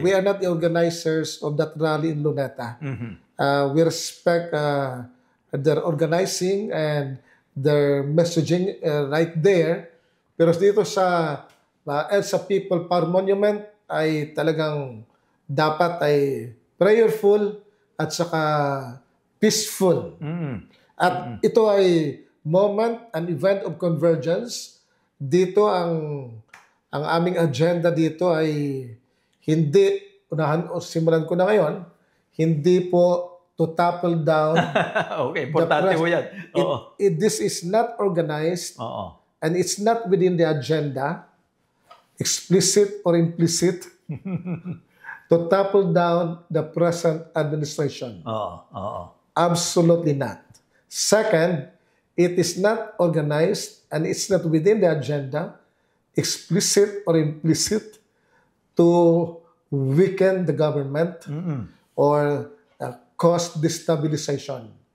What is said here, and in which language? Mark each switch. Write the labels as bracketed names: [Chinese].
[English] So, we are not the organizers of that rally in Luneta. We respect their organizing and their messaging right there. [Filipino] Pero dito sa People Power Monument ay talagang dapat ay prayerful at saka peaceful. At ito ay moment, [English] an event of convergence. [Filipino] Dito ang aming agenda dito ay hindi, simulan ko na ngayon, hindi po to topple down. Okay, importante po yan. [English] This is not organized and it's not within the agenda, explicit or implicit, to topple down the present administration. Absolutely not. Second, it is not organized and it's not within the agenda, explicit or implicit, to weaken the government or cause destabilization.